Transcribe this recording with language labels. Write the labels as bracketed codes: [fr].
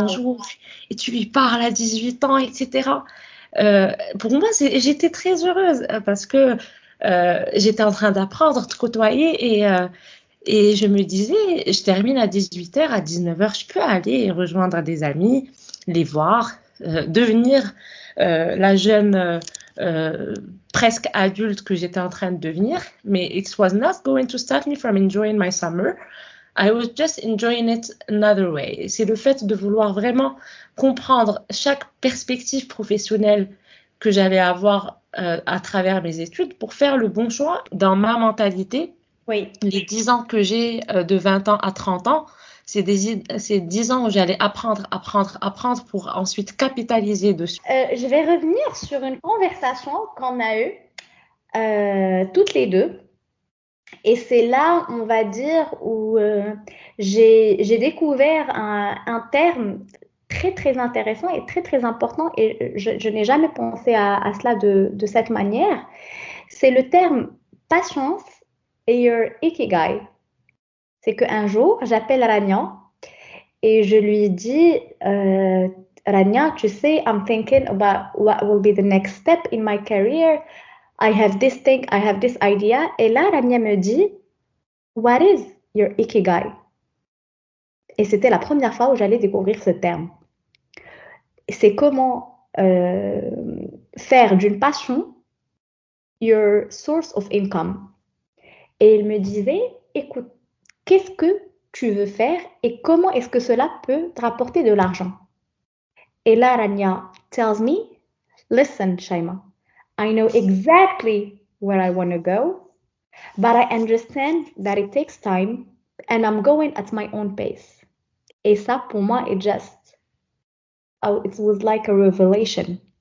[fr] bonjour, et tu lui parles à 18 ans, etc. Pour moi, j'étais très heureuse parce que j'étais en train d'apprendre, de côtoyer et je me disais, je termine à 18h, à 19h, je peux aller rejoindre des amis, les voir, devenir la jeune presque adulte que j'étais en train de devenir. [en] Mais it was not going to stop me from enjoying my summer. I was just enjoying it another way. [fr] C'est le fait de vouloir vraiment comprendre chaque perspective professionnelle que j'allais avoir à travers mes études pour faire le bon choix dans ma mentalité. Oui. Les 10 ans que j'ai de 20 ans à 30 ans, c'est 10 ans où j'allais apprendre pour ensuite capitaliser dessus. Je vais revenir sur une conversation qu'on a eue toutes les deux. Et c'est là, on va dire, où j'ai découvert un terme très, très intéressant et très, très important. Et je n'ai jamais pensé à cela de cette manière. C'est le terme patience et your ikigai. C'est qu'un jour, j'appelle Rania et je lui dis, Rania, tu sais, [en] I'm thinking about what will be the next step in my career. I have this thing, I have this idea. [fr] Et là, Rania me dit, [en] what is your ikigai? [fr] Et c'était la première fois où j'allais découvrir ce terme. C'est comment faire d'une passion [en] your source of income. [fr] Et il me disait, écoute, qu'est-ce que tu veux faire et comment est-ce que cela peut te rapporter de l'argent? Et là, [en] Rania tells me, listen, Shaima, I know exactly where I want to go, but I understand that it takes time and I'm going at my own pace. [fr] Et ça, pour moi, [en] it was like a revelation.